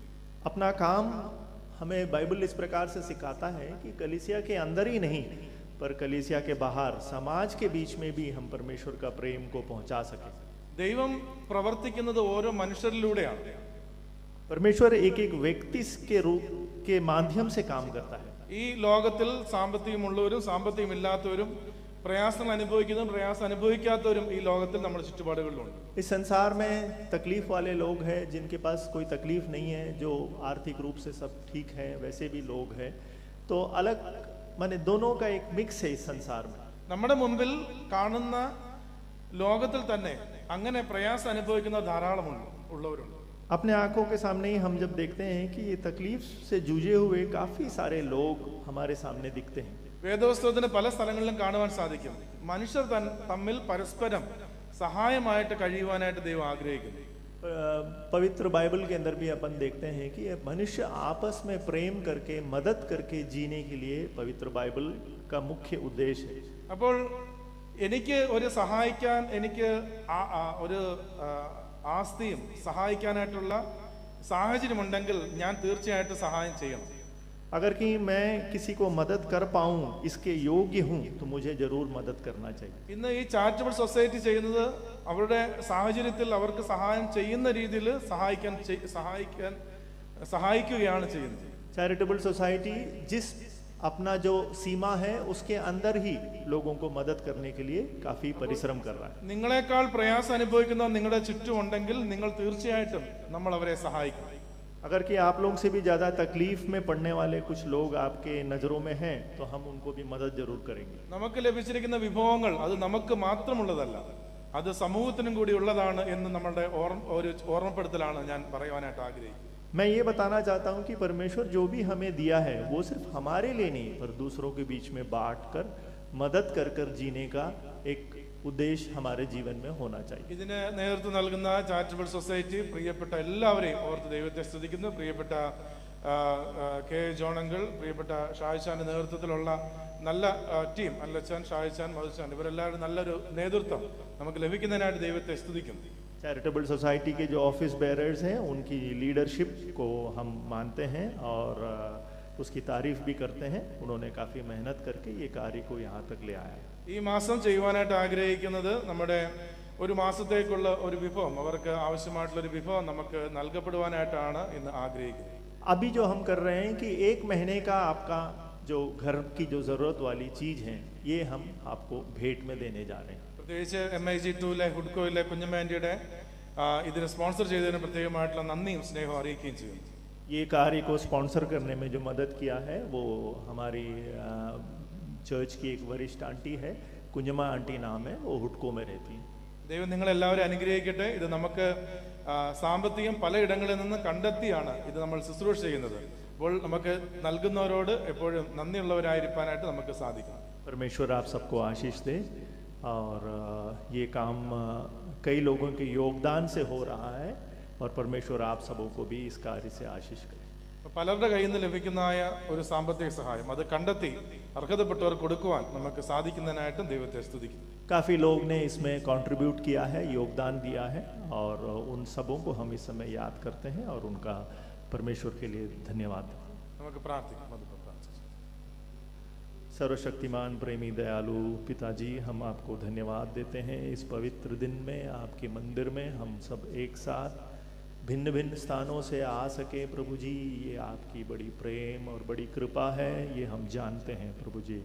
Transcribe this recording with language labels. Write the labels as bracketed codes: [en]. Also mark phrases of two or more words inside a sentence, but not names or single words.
[hi] अपना काम हमें बाइबल इस प्रकार से सिखाता है कि कलीसिया के अंदर ही नहीं, पर कलीसिया के बाहर समाज के बीच में भी हम परमेश्वर का प्रेम को पहुंचा सके। [ml] ദൈവം പ്രവർത്തിക്കുന്നത് ഓരോ മനുഷ്യരിലൂടെയാണ്। [hi] परमेश्वर एक एक व्यक्ति के रूप के माध्यम से काम करता है। [ml] ഈ ലോകത്തിൽ സാമ്പത്തികമുള്ളവരും സാമ്പത്തികമില്ലാത്തവരും പ്രയാസങ്ങൾ അനുഭവിക്കുന്നതും പ്രയാസം അനുഭവിക്കാത്തവരും ഈ ലോകത്തിൽ നമ്മുടെ ചുറ്റുപാടുകളിലുണ്ട്। [hi] इस संसार में तकलीफ वाले लोग हैं, जिनके पास कोई तकलीफ नहीं है, जो आर्थिक रूप से सब ठीक है, वैसे भी लोग हैं। तो अलग माने दोनों का एक मिक्स है इस संसार में। [ml] നമ്മുടെ മുമ്പിൽ കാണുന്ന ലോകത്തിൽ തന്നെ അങ്ങനെ പ്രയാസം അനുഭവിക്കുന്ന ധാരാളം ഉള്ളവരുണ്ട്। [hi] अपने आंखों के सामने ही हम जब देखते हैं कि ये तकलीफ से जूझे हुए काफी सारे लोग हमारे सामने दिखते हैं। [ml] വേദപുസ്തകത്തിന് പല സ്ഥലങ്ങളിലും കാണുവാൻ സാധിക്കും മനുഷ്യർ തമ്മിൽ പരസ്പരം സഹായമായിട്ട് കഴിയുവാനായിട്ട് ദൈവം ആഗ്രഹിക്കുന്നു. [hi] पवित्र बाइबल के अंदर भी अपन देखते हैं कि मनुष्य आपस में प्रेम करके मदद करके जीने के लिए पवित्र बाइबल का मुख्य उद्देश्य है। [ml] അപ്പോൾ എനിക്ക് ഒരു സഹായിക്കാൻ എനിക്ക് ഒരു ആസ്തിയും സഹായിക്കാനായിട്ടുള്ള സാഹചര്യമുണ്ടെങ്കിൽ ഞാൻ തീർച്ചയായിട്ടും സഹായം ചെയ്യണം. [hi] अगर कि मैं किसी को मदद कर पाऊं इसके योग्य हूं तो मुझे जरूर मदद करना चाहिए। [ml] ഇന്ന് ഈ [en] charitable society [ml] ചെയ്യുന്നത് അവരുടെ സാഹചര്യത്തിൽ അവർക്ക് സഹായം ചെയ്യുന്ന രീതിയിൽ സഹായിക്കുകയാണ് ചെയ്യുന്നത്. [en] charitable society [hi] जिस अपना जो सीमा है उसके अंदर ही लोगों को मदद करने के लिए काफी परिश्रम कर रहा है। [ml] നിങ്ങളെക്കാൾ പ്രയാസം അനുഭവിക്കുന്ന നിങ്ങളുടെ ചുറ്റും ഉണ്ടെങ്കിൽ നിങ്ങൾ തീർച്ചയായിട്ടും നമ്മൾ അവരെ സഹായിക്കണം. [hi] अगर कि आप लोग से भी ज्यादा तकलीफ में पड़ने वाले कुछ लोग आपके नजरों में हैं तो हम उनको भी मदद जरूर करेंगे। [ml] നമുക്ക് ലഭിച്ചിരിക്കുന്ന വിഭവങ്ങൾ അത് നമുക്ക് മാത്രമുള്ളതല്ല, അത് സമൂഹത്തിനും കൂടി ഉള്ളതാണ് എന്ന് നമ്മളുടെ ഒരു ഓർമ്മപ്പെടുത്തലാണ് ഞാൻ പറയുവാനായിട്ട് ആഗ്രഹിക്കുന്നത്. [hi] मैं ये बताना चाहता हूँ कि परमेश्वर जो भी हमें दिया है वो सिर्फ हमारे लिए नहीं पर दूसरों के बीच में बांट कर मदद कर कर जीने का एक उद्देश्य हमारे जीवन में होना चाहिए। [ml] ഇതിന് നേതൃത്വം നൽകുന്ന [en] charitable society [ml] പ്രിയപ്പെട്ട എല്ലാവരെയും ഓർത്ത് ദൈവത്തെ സ്തുതിക്കുന്നു. പ്രിയപ്പെട്ട കെ ജോണങ്കിൾ, പ്രിയപ്പെട്ട ഷാഹിച്ചാന്റെ നേതൃത്വത്തിലുള്ള നല്ല ടീം, അല്ലച്ചാൻ, ഷാഹിച്ചാൻ, മധുച്ചാൻ, ഇവരെല്ലാവരും നല്ലൊരു നേതൃത്വം നമുക്ക് ലഭിക്കുന്നതിനായിട്ട് ദൈവത്തെ സ്തുതിക്കുന്നു. [en] charitable society [hi] के जो [en] office bearers [hi] हैं उनकी लीडरशिप को हम मानते हैं और उसकी तारीफ भी करते हैं। उन्होंने काफ़ी मेहनत करके ये कार्य को यहाँ तक ले आया। [ml] ഈ മാസം ചെയ്യുവാനായിട്ട് ആഗ്രഹിക്കുന്നത് നമ്മുടെ ഒരു മാസത്തേക്കുള്ള ഒരു വിഭവം, അവർക്ക് ആവശ്യമായിട്ടുള്ള ഒരു വിഭവം നമുക്ക് നൽകപ്പെടുവാനായിട്ടാണ് ഇന്ന് ആഗ്രഹിക്കുന്നത്. [hi] अभी जो हम कर रहे हैं कि 1 महीने का आपका जो घर की जो ज़रूरत वाली चीज़ है ये हम आपको भेंट में देने जा रहे हैं। [ml] പ്രത്യേകിച്ച് MIG2 ഹുഡ്കോയിലെ കുഞ്ഞമ്മാൻറ്റിയുടെ ഇതിന് സ്പോൺസർ ചെയ്തതിന് പ്രത്യേകമായിട്ടുള്ള നന്ദിയും സ്നേഹവും അറിയിക്കുകയും ചെയ്യുന്നു. [hi] ये कार्य को स्पॉन्सर करने में जो मदद किया है वो हमारी चर्च की एक वरिष्ठ आंटी है, कुंजमा आंटी नाम है, वो हुडको में रहती है। [ml] ദൈവം നിങ്ങളെല്ലാവരും അനുഗ്രഹിക്കട്ടെ. ഇത് നമുക്ക് സാമ്പത്തികം പലയിടങ്ങളിൽ നിന്ന് കണ്ടെത്തിയാണ് ഇത് നമ്മൾ ശുശ്രൂഷ ചെയ്യുന്നത്. അപ്പോൾ നമുക്ക് നൽകുന്നവരോട് എപ്പോഴും നന്ദിയുള്ളവരായിരിക്കാനായിട്ട് നമുക്ക് സാധിക്കണം. [hi] परमेश्वर आप सबको आशीष दे और ये काम कई लोगों के योगदान से हो रहा है और परमेश्वर आप सबों को भी इस कार्य से आशीष करे। [ml] പലരുടെ കയ്യിൽ നിന്ന് ലഭിക്കുന്നതായ ഒരു സാമ്പത്തിക സഹായം അത് കണ്ടെത്തി അർഹതപ്പെട്ടവർക്ക് കൊടുക്കുവാൻ നമുക്ക് സാധിക്കുന്നതിനായിട്ടും ദൈവത്തെ സ്തുതിക്കുന്നു. [hi] काफ़ी लोग ने इसमें कंट्रीब्यूट किया है, योगदान दिया है और उन सबों को हम इस समय याद करते हैं और उनका परमेश्वर के लिए धन्यवाद। [ml] നമുക്ക് പ്രാർത്ഥിക്കാം. അത് പ്രാർത്ഥിക്കാം. [hi] सर्वशक्तिमान प्रेमी दयालु पिताजी, हम आपको धन्यवाद देते हैं इस पवित्र दिन में आपके मंदिर में हम सब एक साथ भिन्न भिन्न स्थानों से आ सके। प्रभु जी ये आपकी बड़ी प्रेम और बड़ी कृपा है, ये हम जानते हैं प्रभु जी।